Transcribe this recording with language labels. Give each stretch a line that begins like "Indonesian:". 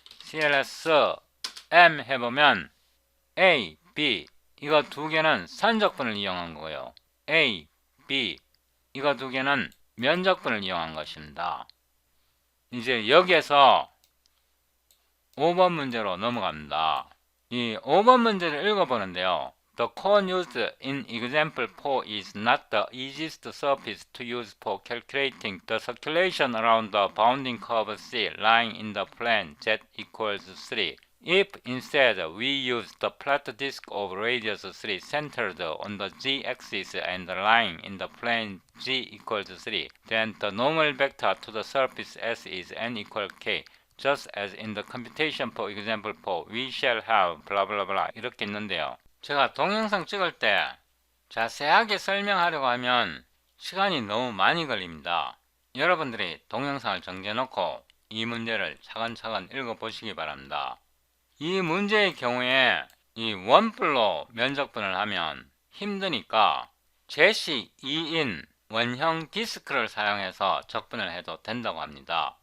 Korean: CLS M 해보면 A, B 이거 두 개는 선적분을 이용한 거고요. A, B 이거 두 개는 면적분을 이용한 것입니다. 이제 여기에서 5번 문제로 넘어갑니다. 이 5번 문제를 읽어보는데요.
English: The cone used in example 4 is not the easiest surface to use for calculating the circulation around the bounding curve C lying in the plane Z equals 3. If instead we use the flat disk of radius 3 centered on the z-axis and lying in the plane g equals 3, then the normal vector to the surface S is n equal k. Just as in the computation for example 4, we shall have blah blah blah
Korean: 이렇게 있는데요. 제가 동영상 찍을 때 자세하게 설명하려고 하면 시간이 너무 많이 걸립니다. 여러분들이 동영상을 정지해 놓고 이 문제를 차근차근 읽어보시기 바랍니다. 이 문제의 경우에 이 원뿔로 면적분을 하면 힘드니까 제시 2인 원형 디스크를 사용해서 적분을 해도 된다고 합니다.